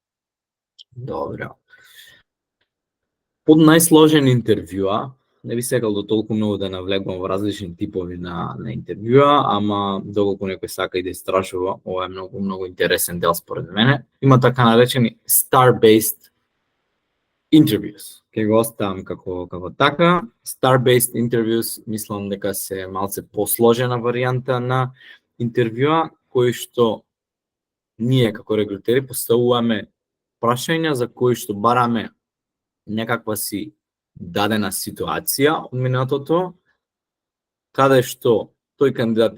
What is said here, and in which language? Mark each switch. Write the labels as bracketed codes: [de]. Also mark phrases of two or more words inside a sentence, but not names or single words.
[mk] Добро. Под најсложен интервјуа, не би сакал до толку многу да навлегувам во различни типови на интервјуа, ама доколку некој сака и да истражува, ова е многу интересен дел според мене. Има така наречени [en] star-based interviews. [mk] Ке го оставам како така. [en] Star-based interviews [mk] мислам дека се малце посложена варијанта на интервјуа, кој што ние како рекрутери поставуваме прашања за кои што бараме некаква си дадена ситуација од минатото, каде што тој кандидат